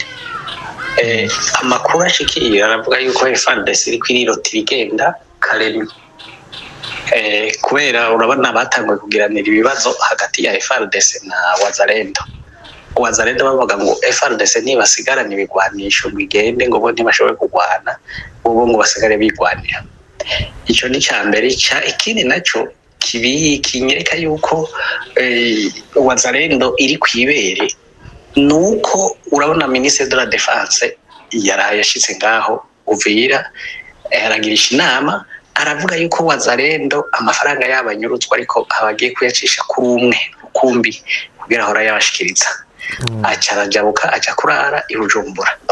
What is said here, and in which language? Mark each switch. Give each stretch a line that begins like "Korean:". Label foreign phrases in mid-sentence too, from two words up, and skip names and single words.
Rundi: Amakuru ashikira aravuga yuko FARDC iri kwirotira igenda Kalemi, kubera urabona batanguye kugiranira ibibazo hagati ya FARDC na Wazalendo bavuga ngo FARDC ntibasigaranye ibigwanisho bigende ngo bo ntibashobore kurwana, bo ngo basigare bigwanira. Icyo ni cyambere. Ikindi nacyo kinyereka yuko Wazalendo iri kwibere nuko urabona
French: Ministre de la Défense
Rundi: yashitse ngaho Uvira aragirisha inama, aravuga yuko Wazalendo amafaranga y'abanyurutswa ariko abagiye kuyacisha kuri umwe rukumbi kugira hora yabashikiriza. Acarajabuka aja kurara i Bujumbura.